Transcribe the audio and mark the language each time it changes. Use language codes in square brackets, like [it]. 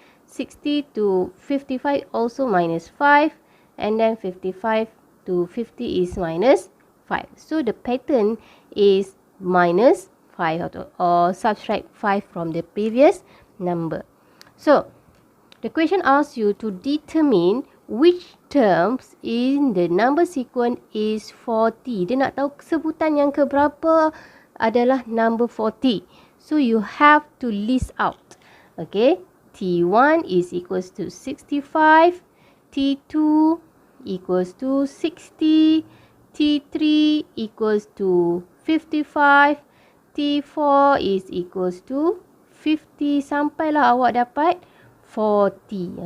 [en] 60 to 55 also minus 5, and then 55 to 50 is minus 5. So the pattern is minus 5 or subtract 5 from the previous number. So the question asks you to determine which terms in the number sequence is 40. [ms] Dia nak tahu sebutan yang keberapa adalah number 40. [en] So you have to list out. Okay, T1 is equals to 65, T2 equals to 60, T3 equals to 55, T4 is equals to 50 [ms] sampailah awak dapat 40.